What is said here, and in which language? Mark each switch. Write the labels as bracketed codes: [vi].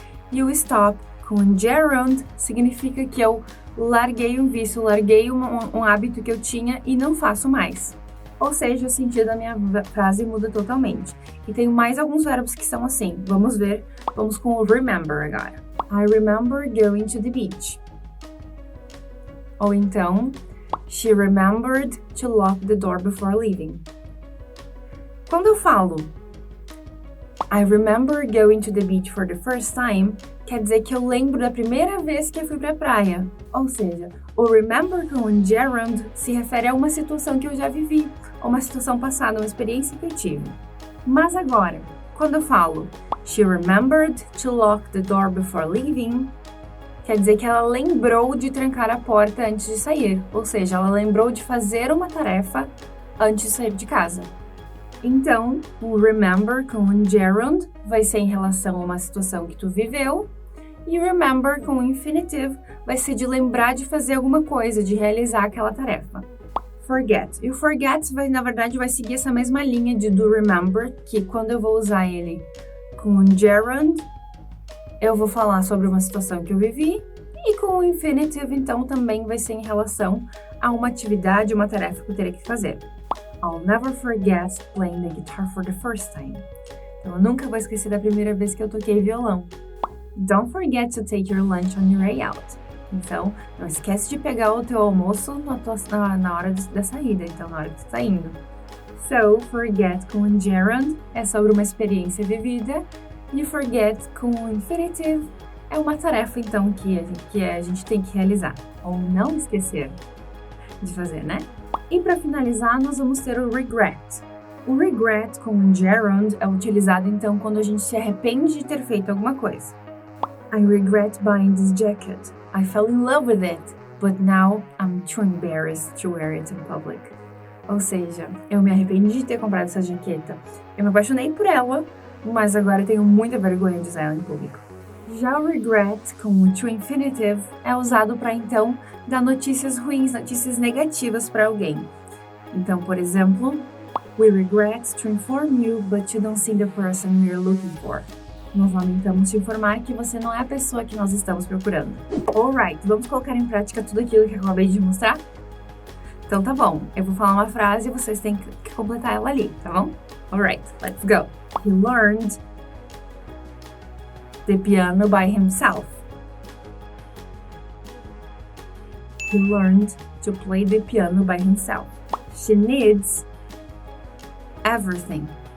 [pt] E o stop com o gerund significa que eu larguei um vício, larguei um hábito que eu tinha e não faço mais. Ou seja, o sentido da minha frase muda totalmente. E tem mais alguns verbos que são assim. Vamos ver. Vamos com o remember agora. [en] I remember going to the beach. [pt] Ou então, [en] she remembered to lock the door before leaving. [pt] Quando eu falo [en] I remember going to the beach for the first time, [pt] quer dizer que eu lembro da primeira vez que eu fui pra praia. Ou seja, o remember com o gerund se refere a uma situação que eu já vivi, ou uma situação passada, uma experiência que eu tive. Mas agora, quando eu falo [en] she remembered to lock the door before leaving, [pt] quer dizer que ela lembrou de trancar a porta antes de sair. Ou seja, ela lembrou de fazer uma tarefa antes de sair de casa. Então, o remember com o gerund vai ser em relação a uma situação que tu viveu E remember com o infinitive vai ser de lembrar de fazer alguma coisa, de realizar aquela tarefa. Forget. E o forget, na verdade, vai seguir essa mesma linha de do remember, que quando eu vou usar ele com o gerund, eu vou falar sobre uma situação que eu vivi, e com o infinitive, então, também vai ser em relação a uma atividade, uma tarefa que eu teria que fazer. [en] I'll never forget playing the guitar for the first time. [pt] Então, eu nunca vou esquecer da primeira vez que eu toquei violão. [en] Don't forget to take your lunch on your way out. [pt] Então, não esquece de pegar o teu almoço na hora da saída, então na hora que você está indo. So, forget com o gerund é sobre uma experiência vivida, e forget com o infinitive é uma tarefa, então, que a gente tem que realizar, ou não esquecer de fazer, né? E para finalizar, nós vamos ter o regret. O regret com o gerund é utilizado, então, quando a gente se arrepende de ter feito alguma coisa. [en] I regret buying this jacket. I fell in love with it, but now I'm too embarrassed to wear it in public. [pt] Ou seja, eu me arrependi de ter comprado essa jaqueta. Eu me apaixonei por ela, mas agora eu tenho muita vergonha de usar ela em público. Já o regret, com o to infinitive, é usado para, então, dar notícias ruins, notícias negativas para alguém. Então, por exemplo, [en] we regret to inform you, but you don't seem the person we are looking for. [pt] Nós lamentamos te informar que você não é a pessoa que nós estamos procurando. Alright, vamos colocar em prática tudo aquilo que eu acabei de mostrar? Então tá bom, eu vou falar uma frase e vocês têm que completar ela ali, tá bom? [en] Alright, let's go. He learned the piano by himself. He learned to play the piano by himself. She needs everything.